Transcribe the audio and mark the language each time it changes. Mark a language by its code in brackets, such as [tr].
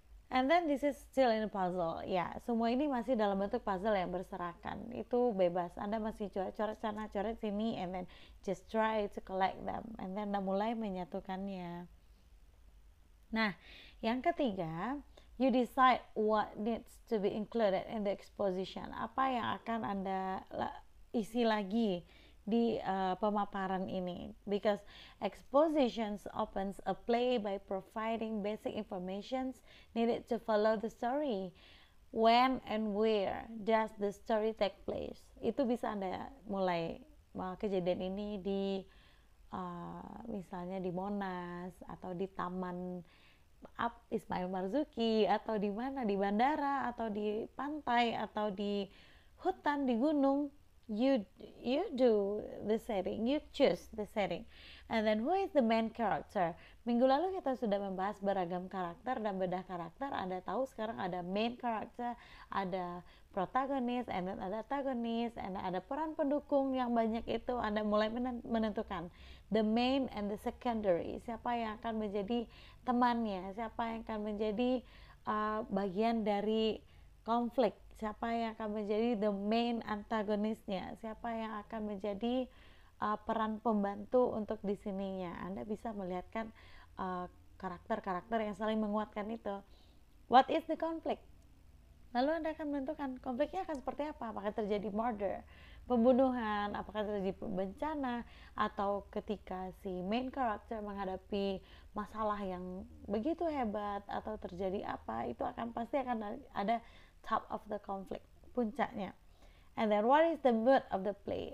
[en] And then this is still in a puzzle. [id] Ya, semua ini masih dalam bentuk puzzle yang berserakan. Itu bebas. Anda masih coret-coret sana, coret sini, [en] and then just try to collect them. And then [id] Anda mulai menyatukannya. Nah, yang ketiga, [en] you decide what needs to be included in the exposition. [id] Apa yang akan Anda isi lagi di pemaparan ini, [en] because expositions opens a play by providing basic information needed to follow the story. When and where does the story take place? [id] Itu bisa Anda mulai kejadian ini di misalnya di Monas, atau di Taman Ismail Marzuki, atau di mana, di bandara, atau di pantai, atau di hutan, di gunung. [en] You do the setting, you choose the setting. And then who is the main character? [id] Minggu lalu kita sudah membahas beragam karakter dan bedah karakter. Anda tahu sekarang ada main character, ada protagonis, and then ada antagonis, and ada peran pendukung yang banyak. Itu Anda mulai menentukan [en] the main and the secondary. [id] Siapa yang akan menjadi temannya, siapa yang akan menjadi bagian dari konflik, siapa yang akan menjadi the main antagonisnya, siapa yang akan menjadi peran pembantu untuk di sininya. Anda bisa melihatkan karakter-karakter yang saling menguatkan itu. [en] What is the conflict? [id] Lalu Anda akan menentukan konfliknya akan seperti apa. Apakah terjadi murder, pembunuhan, apakah terjadi bencana, atau ketika si main character menghadapi masalah yang begitu hebat, atau terjadi apa, itu pasti akan ada [en] top of the conflict, [id] puncaknya. [en] And then what is the mood of the play?